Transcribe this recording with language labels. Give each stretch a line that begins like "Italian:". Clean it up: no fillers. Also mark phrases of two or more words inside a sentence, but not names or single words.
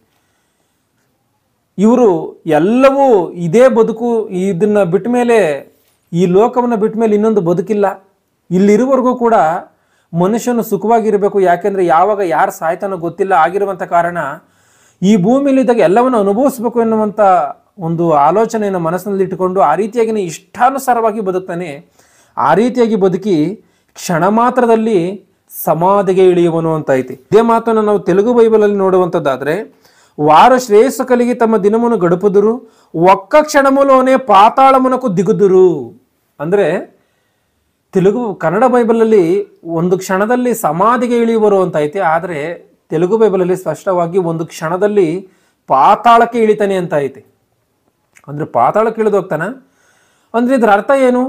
Kannada: ಇವರು ಎಲ್ಲವೂ ಇದೇ ಬದುಕು, ಇದನ್ನ ಬಿಟ್ಟ ಮೇಲೆ ಈ ಲೋಕವನ್ನು ಬಿಟ್ಟ ಮೇಲೆ ಇನ್ನೊಂದು ಬದುಕಿಲ್ಲ, ಇಲ್ಲಿರುವವರೆಗೂ ಕೂಡ ಮನುಷ್ಯನು ಸುಖವಾಗಿರಬೇಕು, ಯಾಕೆಂದರೆ ಯಾವಾಗ ಯಾರು ಸಾಯ್ತಾನೋ ಗೊತ್ತಿಲ್ಲ ಆಗಿರುವಂಥ ಕಾರಣ ಈ ಭೂಮಿಯಲ್ಲಿದ್ದಾಗ ಎಲ್ಲವನ್ನು ಅನುಭವಿಸ್ಬೇಕು ಎನ್ನುವಂಥ ಒಂದು ಆಲೋಚನೆಯನ್ನು ಮನಸ್ಸಿನಲ್ಲಿ ಇಟ್ಟುಕೊಂಡು ಆ ರೀತಿಯಾಗಿ ಇಷ್ಟಾನುಸಾರವಾಗಿ ಬದುಕ್ತಾನೆ. ಆ ರೀತಿಯಾಗಿ ಬದುಕಿ ಕ್ಷಣ ಮಾತ್ರದಲ್ಲಿ ಸಮಾಧಿಗೆ ಇಳಿಯುವನು ಅಂತ ಐತಿ. ಇದೇ ಮಾತನ್ನು ನಾವು ತೆಲುಗು ಬೈಬಲಲ್ಲಿ ನೋಡುವಂಥದ್ದಾದರೆ
Telugu: వారు శ్రేయస్సు కలిగి తమ దినమును గడుపుదురు, ఒక్క క్షణములోనే పాతాళమునకు దిగుదురు.
Kannada: ಅಂದರೆ ಕನ್ನಡ ಬೈಬಲಲ್ಲಿ ಒಂದು ಕ್ಷಣದಲ್ಲಿ ಸಮಾಧಿಗೆ ಇಳಿಯುವರು ಅಂತ ಐತೆ, ಆದರೆ ತೆಲುಗು ಬೈಬಲಲ್ಲಿ ಸ್ಪಷ್ಟವಾಗಿ ಒಂದು ಕ್ಷಣದಲ್ಲಿ ಪಾತಾಳಕ್ಕೆ ಇಳಿತಾನೆ ಅಂತ ಐತೆ. ಅಂದರೆ ಪಾತಾಳಕ್ಕೆ ಇಳಿದು ಹೋಗ್ತಾನೆ ಅಂದರೆ ಇದರ ಅರ್ಥ ಏನು?